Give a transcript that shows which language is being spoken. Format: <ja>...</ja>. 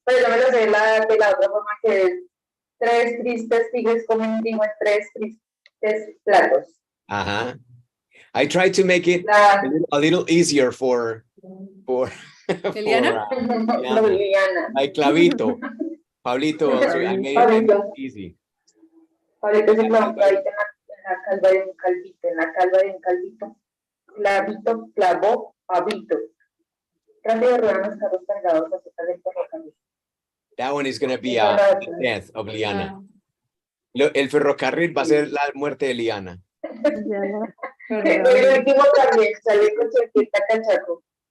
<es>Pero yo me lo sé de la otra forma que es: tres tristes tigres comen trigo en tres tristes platos.</es> <en>I tried to make it a little easier for Eliana? Liliana. like Clavito. Pablito also, I made it easy.</en> <es>Pablito se clavó un clavito en la calva de un calvito, en la calva de un calvito. Clavito clavó Pablito. Rápido ruedan los carros cargados acerca del ferrocarril.</es> <en>That one is going to be a death of Liana.</en> <es>El ferrocarril va a ser la muerte de Liana. El último también, chaleco, chaqueta, cachaco.</es>